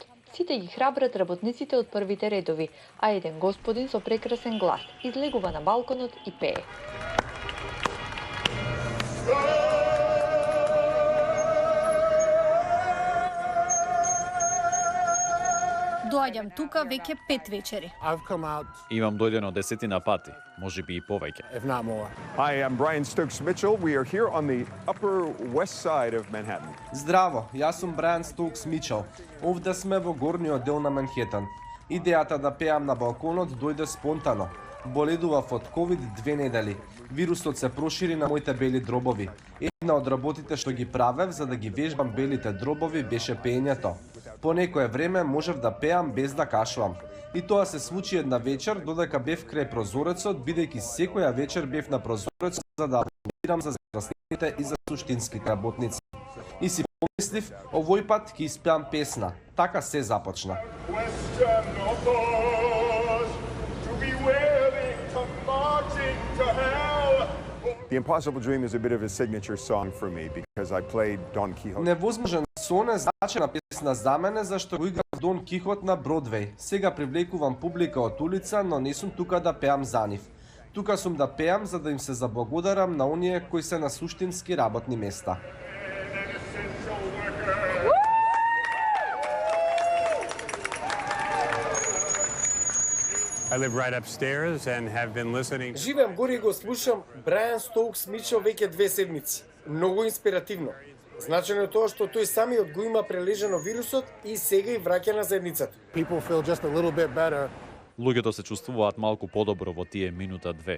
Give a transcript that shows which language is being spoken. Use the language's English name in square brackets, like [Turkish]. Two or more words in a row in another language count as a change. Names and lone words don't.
[Macedonian] Сите ги храбрат работниците од првите редови, а еден господин со прекрасен глас излегува на балконот и пее. Доаѓам тука веќе 5 вечери. Имам дојдено 10 пати, може би и повеќе. [English] Hi, I'm Brian Stokes Mitchell. We are here on the Upper West Side of Manhattan. [Macedonian] Здраво, јас сум Брајан Стоукс Мичел. Овде сме во горниот дел на Манхетан. Идејата да пеам на балконот дојде спонтано. Боледував од ковид 2 недели. Вирусот се прошири на моите бели дробови. Една од работите што ги правев за да ги вежбам белите дробови беше пеењето. По некое време можев да пеам без да кашувам. И тоа се случи една вечер додека бев крај прозорецот, бидејќи секоја вечер бев на прозорецот за да аплодирам за здравствените и за суштинските работници. И си помислив, овој пат ќе испеам песна. Така се започна. [English] The Impossible Dream is a bit of a signature song for me because I played Don Quixote. [Macedonian] Невозможен сон е значена песна за мене зашто го играв Дон Кихот на Бродвеј. Сега привлекувам публика од улица, но не сум тука да пеам за нив. Тука сум да пеам за да им се заблагодарам на оние кои се на суштински работни места. [English] I live right upstairs and have been listening. [Macedonian] Живеам горе и го слушам Брајан Стоукс Мичел веќе 2 седмици. Многу инспиративно. Значено е тоа што тој самиот го има прележано вирусот и сега и враќа на заедницата. Луѓето се чувствуваат малку подобро во тие минута 2.